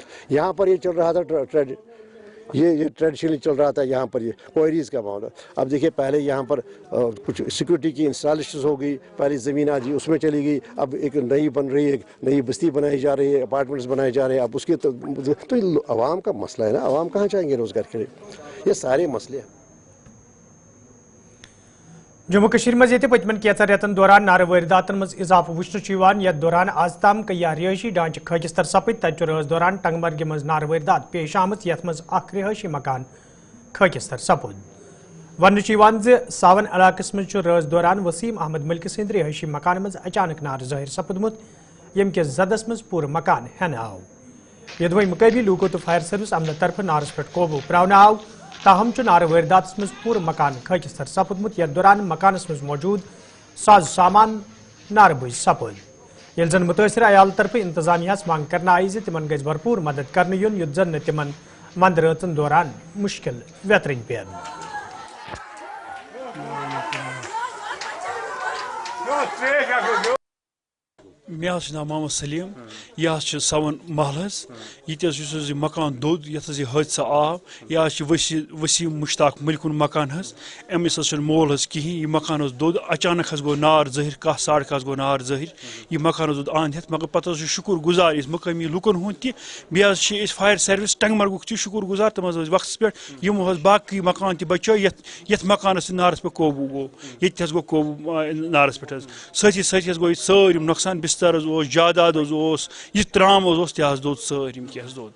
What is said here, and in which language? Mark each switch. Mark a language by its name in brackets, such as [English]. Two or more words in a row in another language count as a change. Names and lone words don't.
[Urdu] یہاں پر یہ چل رہا تھا یہ ٹریڈیشنلی چل رہا تھا یہاں پر یہ کوئریز کا معاملہ. اب دیکھیے پہلے یہاں پر کچھ سیکورٹی کی انسٹالیشنز ہو گئی, پہلی زمین آ جی اس میں چلی گئی, اب ایک نئی بن رہی ہے, ایک نئی بستی بنائی جا رہی ہے, اپارٹمنٹس بنائے جا رہے ہیں. اب اس کے تو عوام کا مسئلہ ہے نا, عوام کہاں چاہیں گے روزگار کے لیے. یہ سارے مسئلے ہیں. [Kashmiri] جموں کشمیر مز یہ پتمن کینژن ریتن دوران نار وارداتن مز اضافہ وچھنہ یتھ دوران آز تام کئی رہائشی ڈھانچہ خاکستر سپد. تتہ رٲژ دوران ٹنگمرگہ مز نار واردات پیش آمت یتھ مز اخ رہائشی مکان خاکستر سپد. ونہ ساون علاقس مز رٲژ دوران وسیم احمد ملک سند رہائشی مکان مز اچانک نار ظاہر سپدمت, یم کس زدس مز پور مکان ہینہ آو. یدوی مقامی لوکو تو [English] fire service [Kashmiri] عملہ طرف نارس پہ قوبو پراؤن آو, تاہم نار واردات مز پور مکان خاکستر سپدمت, یتھ دوران مکانس مز موجود ساز سامان نار بج سپد. یل زن متاثر عیال طرف انتظامیہ مانگ کرنا آئی زِ تمن گژھِ بھرپور مدد کرنے یُن یُتھ زن تمن ونٛدٕ رٲژن دوران مشکل ویترٕنۍ پٮ۪ن. مے ناو محمد سلیم, یہ سون محل یہ مکان دود یت یہ حادثہ آو, یہ وسیم مشتاق ملکن مکان امس مول کہین, یہ مکان دود اچانک گو نار ظاہر 1:30 ساڑھے 1:30 گو نار ظاہر, یہ مکان دود اند ہتھ, مگر پتہ شکر گزار مقامی لکن ہند تہ بیٚیہِ [English] fire service [Kashmiri] ٹنگمرگُک تہ شکر گزار, تم وقت پہ یمو باقی مکان تہ بچو یتھ مکانس نارس پہ قوبو گو, یہ گو قوبو نارس پہ. ساتھی ساتھی گو یہ سٲرِم نۄقصان, بستر جاداد یہ ترام تہ دود سٲرِم کینٛہہ دود.